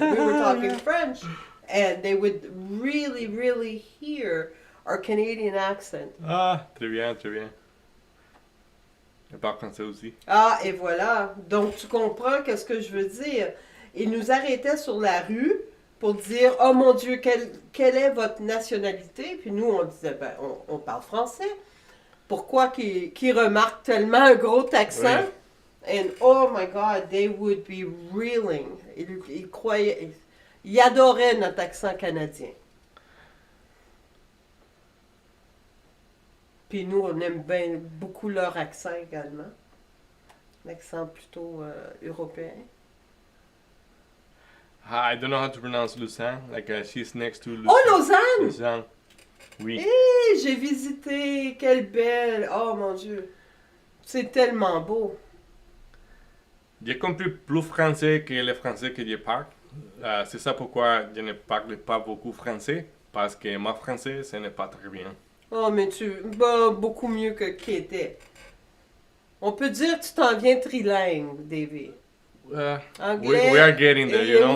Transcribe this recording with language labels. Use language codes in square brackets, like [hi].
[en] We were talking French, and they would really, really hear our Canadian accent. [fr] très bien, très bien. Je parle français aussi. Ah, et voilà. Donc, tu comprends qu'est-ce que je veux dire. Ils nous arrêtaient sur la rue pour dire, oh mon Dieu, quelle est votre nationalité? Puis nous, on disait, ben, on parle français. Pourquoi qu'ils remarquent tellement un gros accent? [en] And oh my God, they would be reeling. [fr] Ils croyaient, ils adoraient notre accent canadien. Puis nous, on aime bien beaucoup leur accent également. L'accent plutôt européen. [en] I don't know how to pronounce Lausanne. Like she's next to Lausanne. Oh, Lausanne! [fr] Lausanne. Oui. Hé, j'ai visité, quelle belle! Oh mon Dieu! C'est tellement beau. J'ai compris plus français que le français que je parle. C'est ça pourquoi je ne parle pas beaucoup français. Parce que mon français, ce n'est pas très bien. Oh, mais beaucoup mieux que qui était. On peut dire que tu t'en viens trilingue, David. [en] We are getting there, you know.